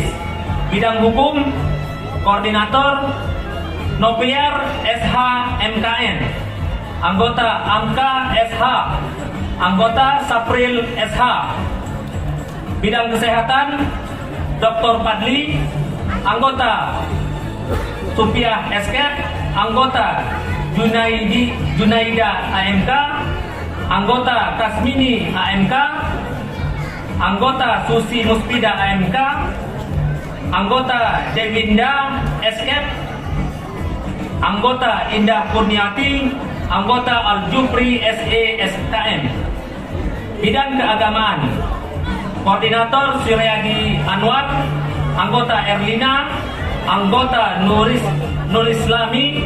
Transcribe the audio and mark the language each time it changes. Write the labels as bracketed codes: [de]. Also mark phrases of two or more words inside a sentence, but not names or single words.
[id] Bidang hukum Koordinator Nopiar SH MKN. Anggota Amka SH. Anggota Sapril SH. Bidang kesehatan Dr. Padli. Anggota Supiah Esket. Anggota Junaida AMK. Anggota Kasmini AMK. Anggota Susi Muspida AMK. Anggota Devinda Esket. Anggota Indah Kurniati. Anggota Al-Jufri SE SKM. Bidang keagamaan Koordinator Suryadi Anwar. Anggota Erlina. Anggota Nurislami.